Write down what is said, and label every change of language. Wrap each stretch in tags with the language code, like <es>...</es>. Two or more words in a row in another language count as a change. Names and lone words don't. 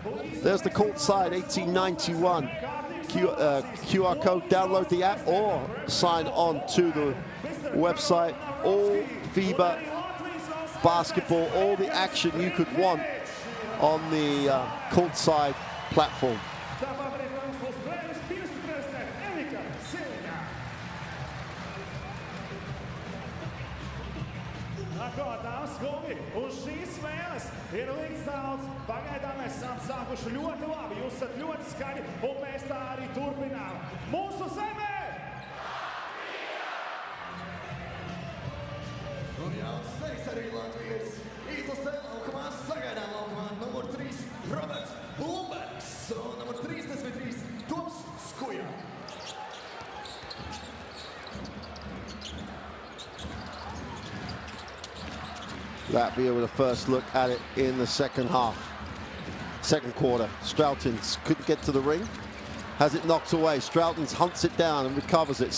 <en>There's the court side, 1891. QR code, download the app or sign on to the website. All FIBA basketball, all the action you could want on the court side platform.</en> <lv>Uz šīs spēles ir līdz daudz. Pagaidām mēs esam sākuši ļoti labi. Jūs esat ļoti skaļi, un mēs tā arī turpinām. Mūsu zemē! Un jauns sveiks arī Latvijas izlasē laukumā sagaidām laukumā numur 3 Roberts Blumbergs un numur 33 Toms Skuja.</lv> <en>Latvia with a first look at it in the second quarter. Strautins couldn't get to the ring. Has it knocked away. Strautins hunts it down and recovers it.</en>